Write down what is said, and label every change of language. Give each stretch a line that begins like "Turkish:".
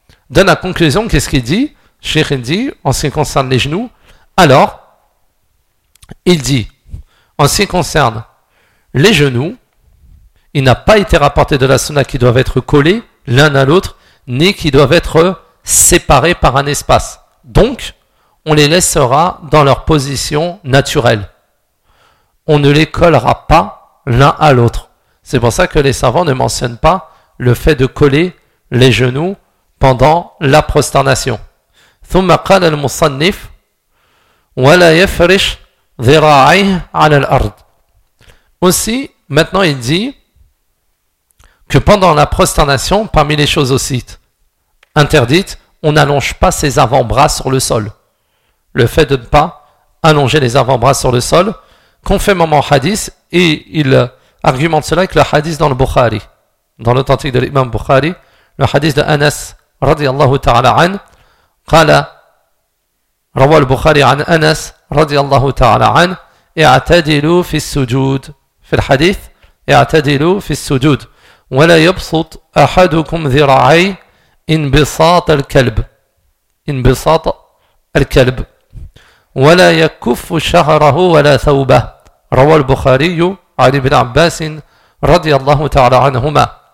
French: Donne la conclusion, qu'est-ce qu'il dit? Cheikh dit, en ce qui concerne les genoux, alors, il dit, en ce qui concerne les genoux, il n'a pas été rapporté de la sunna qu'ils doivent être collés l'un à l'autre, ni qu'ils doivent être séparés par un espace. Donc, on les laissera dans leur position naturelle. On ne les collera pas l'un à l'autre. C'est pour ça que les savants ne mentionnent pas le fait de coller les genoux pendant la prosternation.
Arabic: ثم قال المصنف ولا يفرش ذراعيه على الأرض.
French: Aussi, maintenant il dit que pendant la prosternation, parmi les choses aussi interdites, on n'allonge pas ses avant-bras sur le sol. Le fait de ne pas allonger les avant-bras sur le sol, conformément au hadith, et il argumente cela avec le hadith dans le Bukhari, dans l'authentique de l'imam Bukhari, le hadith de Anas, radiallahu ta'ala an, قال
Arabic: روى البخاري عن أنس رضي الله تعالى عنه اعتدلوا في السجود في الحديث اعتدلوا في السجود ولا يبسط أحدكم ذراعي انبساط الكلب انبساط الكلب ولا يكف شعره ولا ثوبه روى البخاري عن ابن عباس رضي الله تعالى عنهما